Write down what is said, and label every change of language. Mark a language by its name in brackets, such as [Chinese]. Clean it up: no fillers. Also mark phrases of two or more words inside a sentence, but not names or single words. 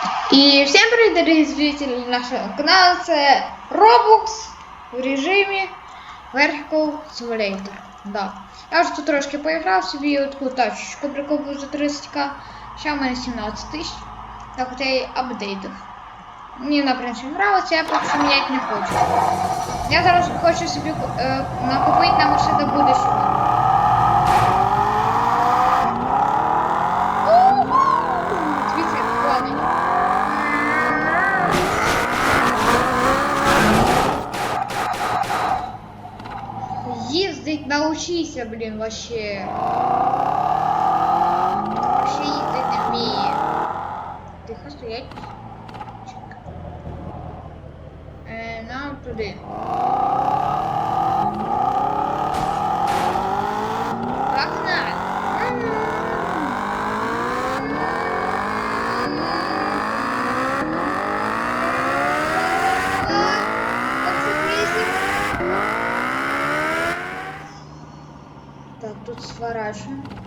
[Russian] И всем привет, дорогие зрители нашего канала, это Roblox в режимі Vertical Simulator. Да. [Ukrainian] Я вже тут трошки поіграв собі таку тачечку прикупив за 30к. Ще в мене 17 тисяч. Так от я її апдейтив. Мені вона, в принципі, нравиться, я поки що міняти не хочу. Я зараз хочу собі накупити на машину будущого. [Russian] Ездить научися, блин, вообще. Вообще ездить не вміє. [Ukrainian] Тихо стоять. Нам туди. Погнали. [Russian] Так, тут сворачиваем.